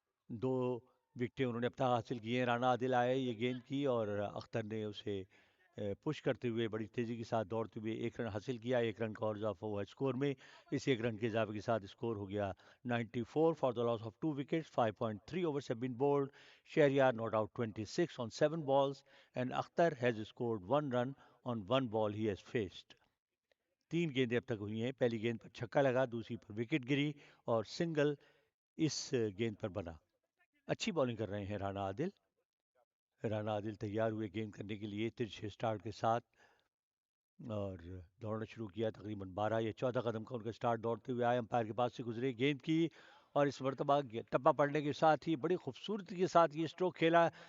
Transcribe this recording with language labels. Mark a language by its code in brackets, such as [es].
[ur] 2 وکٹیں انہوں نے اب تک حاصل کی ہیں. رانا عادل آئے یہ گیند کی، اور اختر نے اسے پش کرتے ہوئے بڑی تیزی کے ساتھ دوڑتے ہوئے 1 رن حاصل کیا. 1 رن کا اور اضافہ ہوا اسکور میں. اس 1 رن کے اضافے کے ساتھ اسکور ہو گیا 94 [en] For the loss of 2 wickets. 5.3 overs have been bowled. Shahryar not out 26 on 7 balls, and Akhtar has scored 1 run on 1 ball he has faced. [ur] 3 گیندیں اب تک ہوئی ہیں. پہلی گیند پر چھکا لگا، دوسری پر وکٹ گری، اور سنگل اس گیند پر بنا. اچھی بالنگ کر رہے ہیں رانا عادل. رانا عادل تیار ہوئے گیند کرنے کے لیے ترچھے سٹارٹ کے ساتھ، اور دوڑنا شروع کیا. تقریباً 12 یا 14 قدم کا ان کا سٹارٹ دوڑتے ہوئے آئے، امپائر کے پاس سے گزرے، گیند کی، اور اس مرتبہ ٹپا پڑنے کے ساتھ ہی بڑی خوبصورتی کے ساتھ یہ اسٹروک کھیلا.